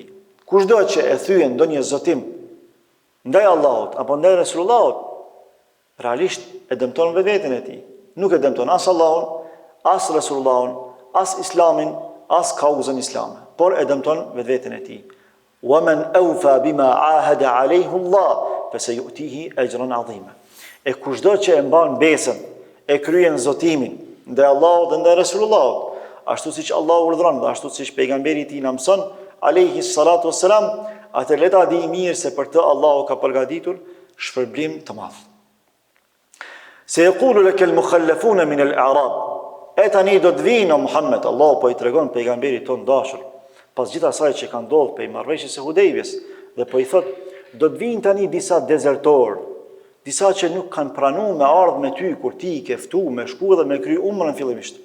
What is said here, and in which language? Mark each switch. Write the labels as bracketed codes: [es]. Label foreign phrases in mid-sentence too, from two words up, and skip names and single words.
[sq] Kushdo që e thyen ndonjë zotim ndaj Allahut apo ndaj Rasulullahut, realisht e dëmton vetveten e tij. Nuk e dëmton as Allahun, as Rasulullahun, as Islamin, as kauzën islame, por e dëmton vetveten e tij. [ar] ومن أوفى بما عاهد عليه الله فسيؤتيه أجرا عظيما. [sq] E kushdo që e mban besën, e kryen zotimin ndaj Allahut dhe ndaj Rasulullahut, ashtu siç Allahu urdhëron dhe ashtu siç pejgamberi i tij na mëson, [ar] عليه الصلاة والسلام, [sq] atë le ta di mirë se për të Allahu ka përgatitur shpërblim të madh. [ar] سيقول لك المخلفون من الأعراب. [sq] E tani do të vinë o Muhammed, Allahu po i tregon pejgamberit ton dashur, pas gjithë asaj që ka ndodhur pe marrëveshjes së Hudejbes, dhe po i thot, do të vinë tani disa dezertor, disa që nuk kanë pranuar me ardhmë me ty kur ti i ke ftu me shku dhe me kry umrën fillimisht.